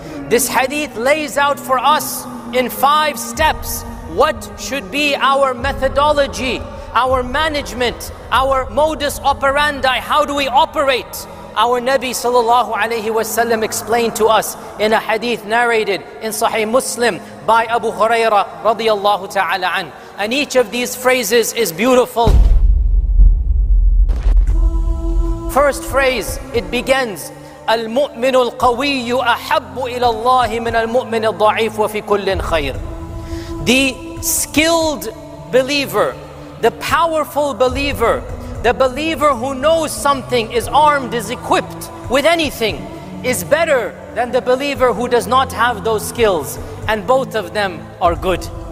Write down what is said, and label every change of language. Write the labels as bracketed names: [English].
[English] This hadith lays out for us in five steps what should be our methodology, our management, our modus operandi. How do we operate? Our Nabi sallallahu alayhi wasallam explained to us in a hadith narrated in Sahih Muslim by Abu Huraira radiyallahu ta'ala an. And each of these phrases is beautiful. First phrase, it begins, [Arabic] المؤمن القوي أحب إلى الله من المؤمن الضعيف وفي كل خير. [English] The skilled believer, the powerful believer, the believer who knows something, is armed, is equipped with anything, is better than the believer who does not have those skills, and both of them are good.